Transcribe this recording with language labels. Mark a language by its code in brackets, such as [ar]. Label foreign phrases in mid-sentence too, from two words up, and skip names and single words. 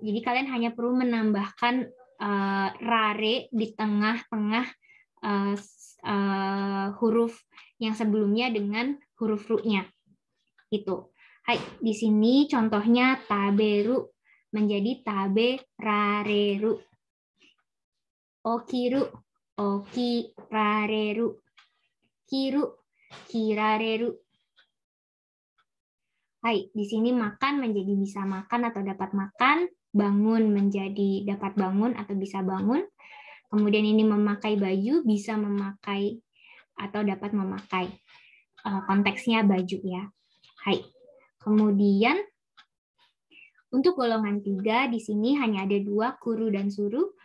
[id] Jadi kalian hanya perlu menambahkan rare di tengah-tengah huruf yang sebelumnya dengan huruf ru-nya. Gitu. Hai, di sini contohnya taberu menjadi [ja] tabe rareru. Okiru, okirareru. Kiru, kirareru. [id] Hai, di sini makan menjadi bisa makan atau dapat makan, bangun menjadi dapat bangun atau bisa bangun. Kemudian ini memakai baju, bisa memakai atau dapat memakai. Konteksnya baju ya. Hai. Kemudian untuk golongan 3 di sini hanya ada 2, kuru dan suru.